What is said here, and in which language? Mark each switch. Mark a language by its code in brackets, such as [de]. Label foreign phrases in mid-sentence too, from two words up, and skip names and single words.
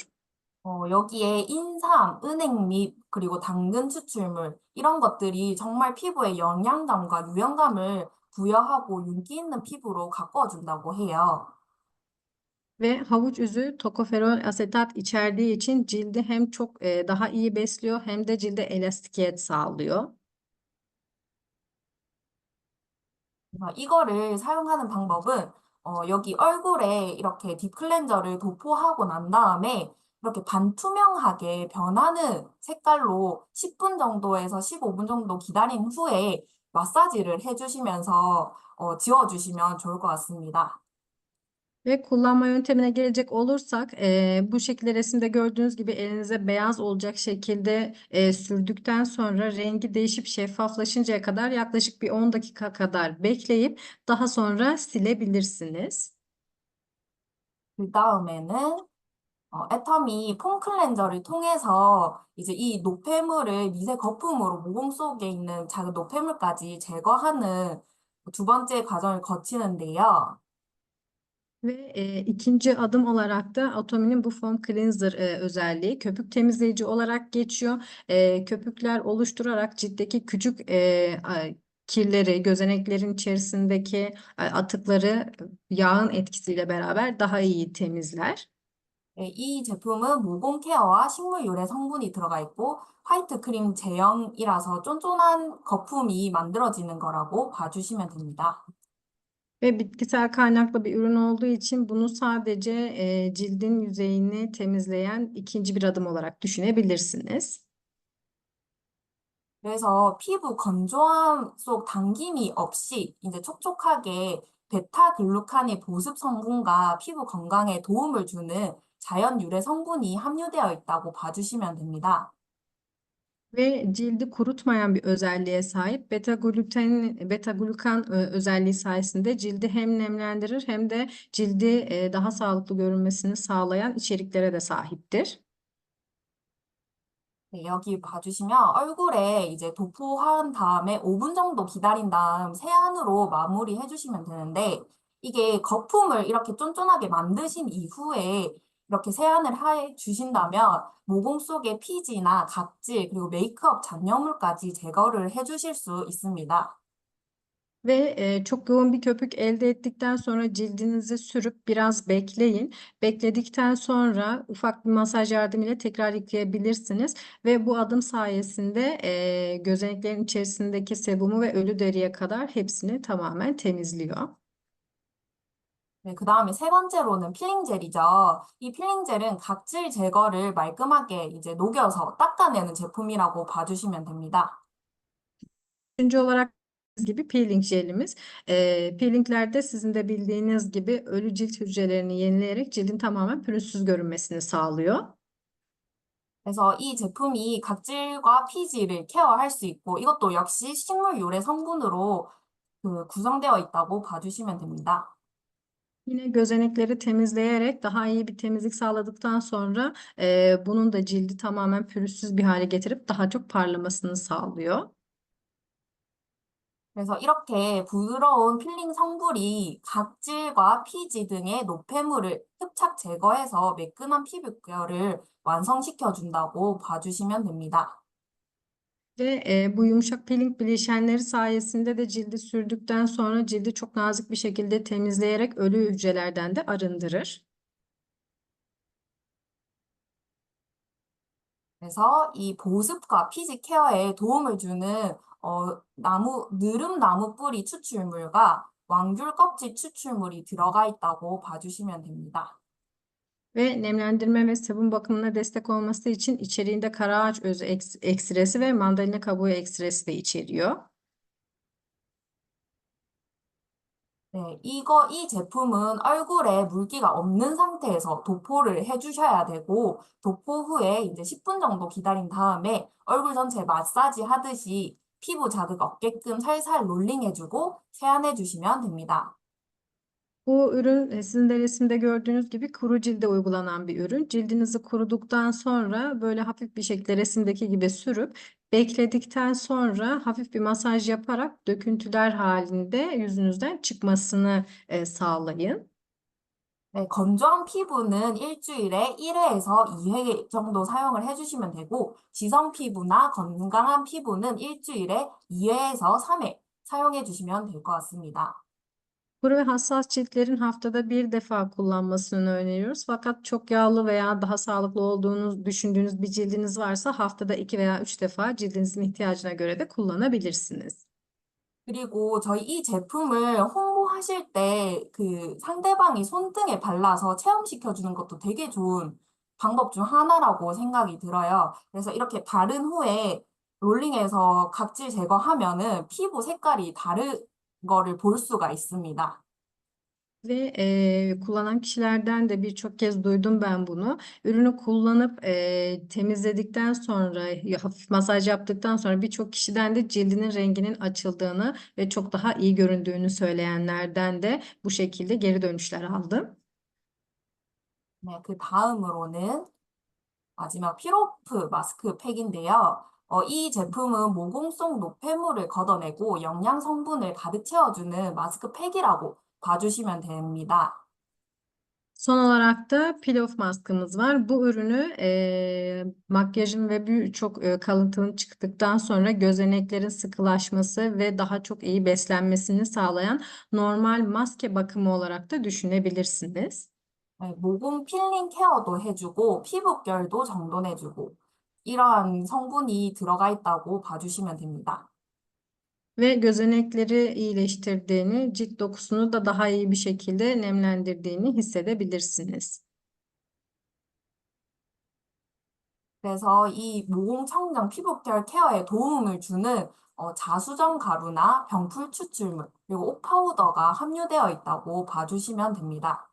[ko] 여기에 인삼, 은행잎, 그리고 당근 추출물, 이런 것들이 정말 피부에 영양감과 유연감을 부여하고 윤기 있는 피부로 가꿔준다고 해요. [tr] Ve havuç özü tokoferol asetat içerdiği için cildi hem çok daha iyi besliyor hem de cilde elastikiyet sağlıyor. [ko] 그래서 이거를 사용하는 방법은 여기 얼굴에 이렇게 딥 클렌저를 도포하고 난 다음에 이렇게 반투명하게 변하는 색깔로 10분 정도에서 15분 정도 기다린 후에 마사지를 해주시면서 지워주시면 좋을 것 같습니다. [tr] Ve kullanma yöntemine gelecek olursak bu şekilde resimde gördüğünüz gibi elinize beyaz olacak şekilde sürdükten sonra rengi değişip şeffaflaşıncaya kadar yaklaşık bir 10 dakika kadar bekleyip daha sonra silebilirsiniz. [ko] 그 다음에는 애터미 폼 클렌저를 통해서 이제 이 노폐물을 미세 거품으로 모공 속에 있는 작은 노폐물까지 제거하는 두 번째 과정을 거치는데요. [tr] Ve ikinci adım olarak da Atomi'nin bu [en] foam cleanser [tr] özelliği köpük temizleyici olarak geçiyor. Köpükler oluşturarak ciltteki küçük kirleri, gözeneklerin içerisindeki atıkları yağın etkisiyle beraber daha iyi temizler. [ko] 이 제품은 모공 케어와 식물 유래 성분이 들어가 있고 화이트 크림 제형이라서 쫀쫀한 거품이 만들어지는 거라고 봐주시면 됩니다. [tr] Ve bitkisel kaynaklı bir ürün olduğu için bunu sadece cildin yüzeyini temizleyen ikinci bir adım olarak düşünebilirsiniz. [ko] 그래서 피부 건조함 속 당김이 없이 이제 촉촉하게 베타글루칸의 보습 성분과 피부 건강에 도움을 주는 자연 유래 성분이 함유되어 있다고 봐주시면 됩니다. [tr] Ve cildi kurutmayan bir özelliğe sahip beta glukan özelliği sayesinde cildi hem nemlendirir hem de cildi daha sağlıklı görünmesini sağlayan içeriklere de sahiptir. [ko] 네, 여기 봐주시면 얼굴에 이제 도포한 다음에 5분 정도 기다린 다음 세안으로 마무리해 주시면 되는데 이게 거품을 이렇게 쫀쫀하게 만드신 이후에 이렇게 세안을 해 주신다면 모공 속의 피지나 각질 kri고 메이크업 잔여물까지 제거를 해 주실 수 있습니다. [tr] Ve çok yoğun bir köpük elde ettikten sonra cildinize sürüp biraz bekleyin. Bekledikten sonra ufak bir masaj yardımıyla tekrar yıkayabilirsiniz. Ve bu adım sayesinde gözeneklerin içerisindeki sebumu ve ölü deriye kadar hepsini tamamen temizliyor. [ko] 네, 그 다음에 세 번째로는 필링 젤이죠. 이 필링 젤은 각질 제거를 말끔하게 이제 녹여서 닦아내는 제품이라고 봐주시면 됩니다. [tr] Üçüncü olarak gibi peeling jelimiz. Peelinglerde sizin de bildiğiniz gibi ölü cilt hücrelerini yenileyerek cildin tamamen pürüzsüz görünmesini sağlıyor. [ko] 그래서 이 제품이 각질과 피지를 케어할 수 있고 이것도 역시 식물 유래 성분으로 구성되어 있다고 봐주시면 됩니다. [tr] Yine gözenekleri temizleyerek daha iyi bir temizlik sağladıktan sonra bunun da cildi tamamen pürüzsüz bir hale getirip daha çok parlamasını sağlıyor. [ko] 그래서 이렇게 부드러운 필링 성분이 각질과 피지 등의 노폐물을 흡착 제거해서 매끈한 피부 케어를 완성시켜 준다고 봐주시면 됩니다. [tr] Ve bu yumuşak peeling bileşenleri sayesinde de cildi sürdükten sonra cildi çok nazik bir şekilde temizleyerek ölü hücrelerden de arındırır. [ko] 그래서 이 보습과 피지 케어에 도움을 주는 느릅 나무 뿌리 추출물과 왕귤 껍질 추출물이 들어가 있다고 봐주시면 됩니다. [tr] Ve nemlendirme ve sabun bakımına destek olması için içeriğinde kara ağaç özü ekstresi ve mandalina kabuğu ekstresi de içeriyor. [ko] 네, 이 제품은 얼굴에 물기가 없는 상태에서 도포를 해주셔야 되고, 도포 후에 이제 10분 정도 기다린 다음에 얼굴 전체 마사지 하듯이 피부 자극 없게끔 살살 롤링해주고 세안해주시면 됩니다. [tr] Bu ürün sizin de resimde gördüğünüz gibi kuru cilde uygulanan bir ürün. Cildinizi kuruduktan sonra böyle hafif bir şekilde resimdeki gibi sürüp bekledikten sonra hafif bir masaj yaparak döküntüler halinde yüzünüzden çıkmasını sağlayın. [ko] 네, 건조한 피부는 일주일에 1회에서 2회 정도 사용을 해주시면 되고, 지성 피부나 건강한 피부는 일주일에 2회에서 3회 사용해 주시면 될 것 같습니다. [tr] Kuru ve hassas ciltlerin haftada bir defa kullanmasını öneriyoruz. Fakat çok yağlı veya daha sağlıklı olduğunu düşündüğünüz bir cildiniz varsa haftada 2 veya 3 defa cildinizin ihtiyacına göre de kullanabilirsiniz. [ko] 그리고 저희 이 제품을 홍보하실 때 상대방이 손등에 발라서 체험시켜 주는 것도 되게 좋은 방법 중 하나라고 생각이 들어요. 그래서 이렇게 바른 후에 롤링해서 각질 제거하면은 피부 색깔이 다른 거를 볼 수가 있습니다. [tr] Ve kullanan kişilerden de birçok kez duydum ben bunu. Ürünü kullanıp temizledikten sonra hafif masaj yaptıktan sonra birçok kişiden de cildinin renginin açıldığını ve çok daha iyi göründüğünü söyleyenlerden de bu şekilde geri dönüşler aldım. [ko] 네, 그 다음으로는 마지막 피로프 마스크팩인데요. 이 제품은 모공 속 노폐물을 걷어내고 영양 성분을 가득 채워주는 마스크팩이라고 봐주시면 됩니다. [tr] Son olarak da [en] Peel Off [tr] maskımız var. Bu ürünü makyajın ve birçok kalıntının çıktıktan sonra gözeneklerin sıkılaşması ve daha çok iyi beslenmesini sağlayan normal maske bakımı olarak da düşünebilirsiniz. [ko] 네, 모공 필링 케어도 해주고 피부결도 정돈해주고 이러한 성분이 들어가 있다고 봐주시면 됩니다. [tr] Ve gözenekleri iyileştirdiğini, cilt dokusunu da daha iyi bir şekilde nemlendirdiğini hissedebilirsiniz. [ko] 그래서 이 모공 청정 피부결 케어에 도움을 주는 자수정 가루나 병풀 추출물 그리고 옥 파우더가 함유되어 있다고 봐주시면 됩니다.